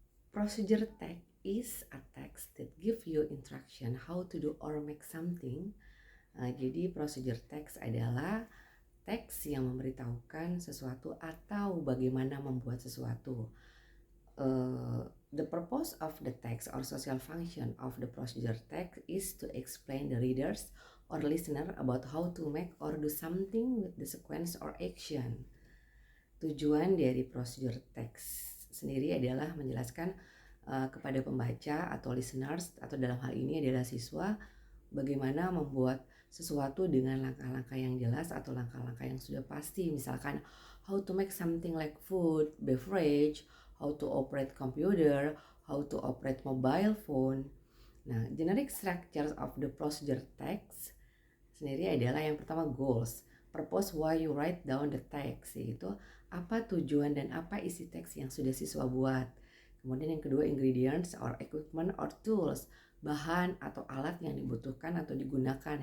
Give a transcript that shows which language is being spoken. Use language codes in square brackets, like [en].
[en] Procedure Text is a text that give you instruction how to do or make something. [id] Jadi procedure text adalah teks yang memberitahukan sesuatu atau bagaimana membuat sesuatu. [en] The purpose of the text or social function of the procedure text is to explain the readers or listener about how to make or do something with the sequence or action. [id] Tujuan dari procedure text sendiri adalah menjelaskan kepada pembaca atau listeners, atau dalam hal ini adalah siswa, bagaimana membuat sesuatu dengan langkah-langkah yang jelas atau langkah-langkah yang sudah pasti. Misalkan [en] how to make something like food, beverage, how to operate computer, how to operate mobile phone. [id] Nah, [en] generic structure of the procedure text [id] sendiri adalah yang pertama [en] goals, purpose why you write down the text, [id] yaitu apa tujuan dan apa isi teks yang sudah siswa buat. Kemudian yang kedua [en] ingredients or equipment or tools, [id] bahan atau alat yang dibutuhkan atau digunakan.